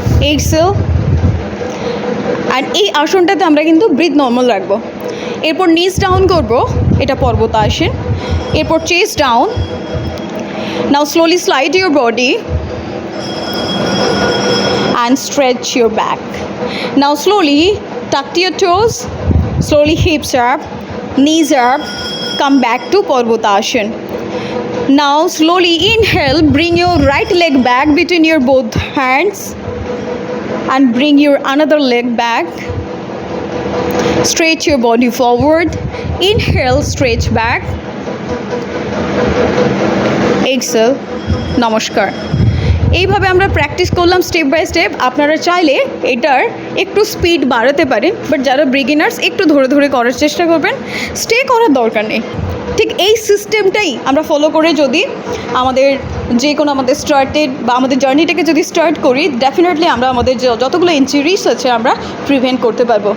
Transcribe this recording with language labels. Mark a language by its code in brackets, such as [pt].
[bn] Exhale, আর এই আসনটাতে আমরা কিন্তু ব্রিথ নর্মাল রাখবো। এরপর নিচ ডাউন করব, এটা পর্বতাসন। এরপর chest down. [en] Now slowly slide your body and stretch your back. Now slowly tuck your toes, slowly hips up, knees up, come back to Parvatasana. Now slowly inhale, bring your right leg back between your both hands and bring your another leg back. Stretch your body forward. Inhale, stretch back. [bn] Exhale, নমস্কার। এইভাবে আমরা practice করলাম step by step. আপনারা চাইলে এটার একটু speed বাড়াতে পারেন, বাট যারা বিগিনার্স একটু ধরে ধরে করার চেষ্টা করবেন, স্টে করার দরকার নেই। ঠিক এই সিস্টেমটাই আমরা ফলো করে যদি আমাদের যে কোনো আমাদের স্টার্টেড বা আমাদের জার্নিটাকে যদি স্টার্ট করি, ডেফিনেটলি আমরা আমাদের যতগুলো ইনজুরিস আছে আমরা প্রিভেন্ট করতে পারবো।